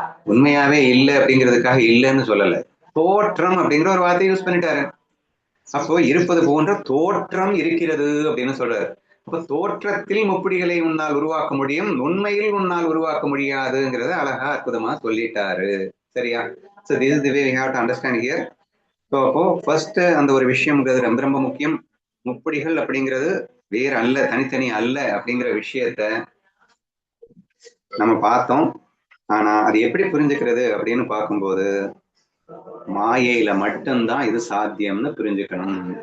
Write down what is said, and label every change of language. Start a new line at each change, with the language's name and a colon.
Tamil: உண்மையாவே இல்லை அப்படிங்கிறதுக்காக இல்லைன்னு சொல்லல, தோற்றம் அப்படிங்கிற ஒரு வார்த்தையை யூஸ் பண்ணிட்டாரு. அப்போ இருப்பது போன்ற தோற்றம் இருக்கிறது அப்படின்னு சொல்றாரு. அப்ப தோற்றத்தில் முப்படிகளை உன்னால் உருவாக்க முடியும், உண்மையில் உன்னால் உருவாக்க முடியாதுங்கிறத அழகா அற்புதமா சொல்லிட்டாரு. சரியா?
English: So this is the way we have to understand here.
Tamil: அப்போ ஃபர்ஸ்ட் அந்த ஒரு விஷயம்ங்கிறது ரொம்ப ரொம்ப முக்கியம். முப்படிகள் அப்படிங்கிறது வேற அல்ல, தனித்தனி அல்ல அப்படிங்கிற விஷயத்த நம்ம பார்த்தோம். ஆனா அது எப்படி புரிஞ்சுக்கிறது அப்படின்னு பார்க்கும்போது மாயையில மட்டும்தான் இது சாத்தியம்னு புரிஞ்சுக்கணும்.